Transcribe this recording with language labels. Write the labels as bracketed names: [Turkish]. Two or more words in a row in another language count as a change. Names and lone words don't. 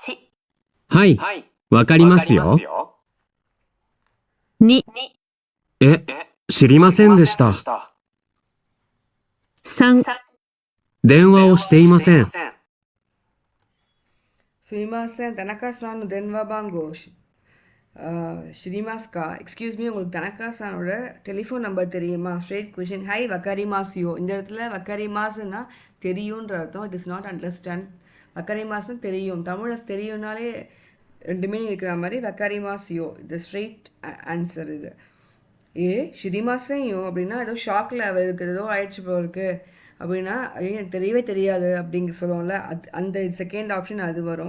[Japanese] はい、わかりますよ。 2、知りませんでした。 3、電話をしていません。すいません、田中さんの電話番号 ஷிரிமாஸ்கா. [English] excuse me, [Tamil] உங்களுக்கு தனக்கா சானோட [English] telephone number [Tamil] தெரியுமா? [English] straight question. [Japanese] はい、わかりますよ. [Tamil] இந்த இடத்துல வக்கரிமாஸ்னா தெரியுன்ற அர்த்தம். [English] It is not understand. [Tamil] வக்கரிமாஸ்னு தெரியும். தமிழில் தெரியும்னாலே 2 மீனிங் இருக்கிற மாதிரி வக்கரிமாசியோ. இது [English] straight answer. [Tamil] இது ஷிரிமாசையோ அப்படின்னா ஏதோ ஷாக்கில் அவருக்கு ஏதோ ஆயிடுச்சு போருக்கு அப்படின்னா எனக்கு தெரியவே தெரியாது அப்படிங்க சொல்லுவோம்ல, அந்த [English] second option [Tamil] அது வரும்.